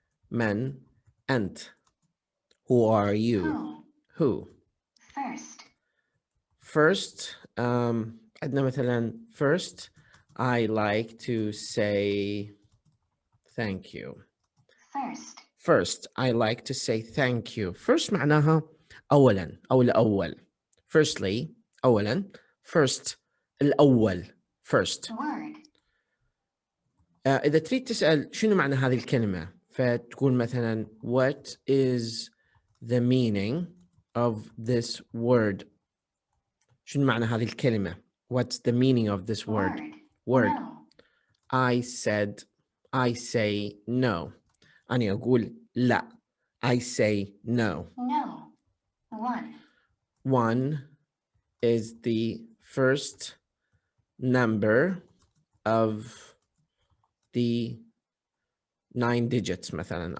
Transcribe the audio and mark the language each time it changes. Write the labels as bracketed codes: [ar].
[ar] من أنت. [en] Who are you. Who. First [ar] عندنا مثلا [en] first I like to say thank you. First I like to say thank you. [ar] First معناها أولا أو الأول. Firstly أولا. [en] First الأول. First. [ar] إذا تريد تسأل شنو معنى هذه الكلمة، فتقول مثلا [en] what is the meaning of this word. [ar] شنو معنى هذه الكلمة؟ [en] What's the meaning of this word? Word. No. I say no. [ar] أنا أقول لا. [en] I say no. No. One is the first number of the 9 digits مثلا.